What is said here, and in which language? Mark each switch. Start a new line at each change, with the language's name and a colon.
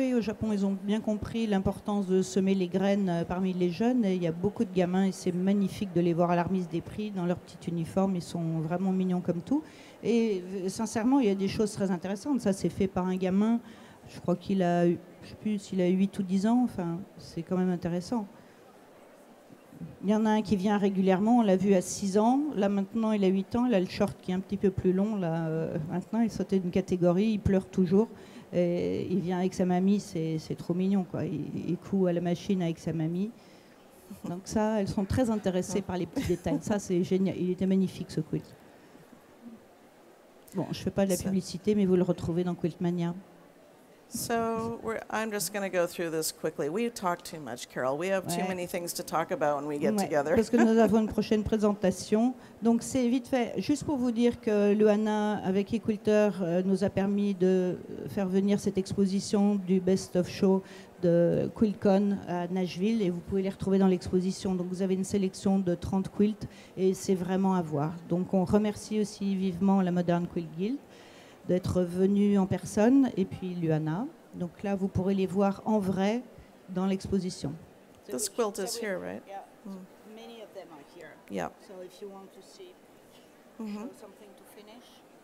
French: Oui, au Japon, ils ont bien compris l'importance de semer les graines parmi les jeunes. Et il y a beaucoup de gamins et c'est magnifique de les voir à la remise des prix dans leur petit uniforme. Ils sont vraiment mignons comme tout. Et sincèrement, il y a des choses très intéressantes. Ça, c'est fait par un gamin. Je crois qu'il a, je sais plus s'il a 8 ou 10 ans. Enfin, c'est quand même intéressant. Il y en a un qui vient régulièrement, on l'a vu à 6 ans. Là, maintenant, il a 8 ans. Il a le short qui est un petit peu plus long. Là, maintenant, il sautait d'une catégorie. Il pleure toujours. Et il vient avec sa mamie. C'est trop mignon, quoi. Il coud à la machine avec sa mamie. Donc ça, elles sont très intéressées par les petits détails. Ça, c'est génial. Il était magnifique, ce quilt. Bon, je ne fais pas de la publicité, mais vous le retrouvez dans Quiltmania.
English: So I'm just going to go through this quickly. We talk too much, Carol. We have too many things to talk about when we get together.
French: Parce que nous avons une prochaine présentation. Donc c'est vite fait. Juste pour vous dire que Luana, avec eQUILTER, nous a permis de faire venir cette exposition du Best of Show de QuiltCon à Nashville et vous pouvez les retrouver dans l'exposition. Donc vous avez une sélection de 30 quilts et c'est vraiment à voir. Donc on remercie aussi vivement la Modern Quilt Guild d'être venu en personne, et puis Luana. Donc là, vous pourrez les voir en vrai dans l'exposition.
English: This quilt is here, right? Yeah. Many of them are here. Yeah. So if you want to see, show something to finish.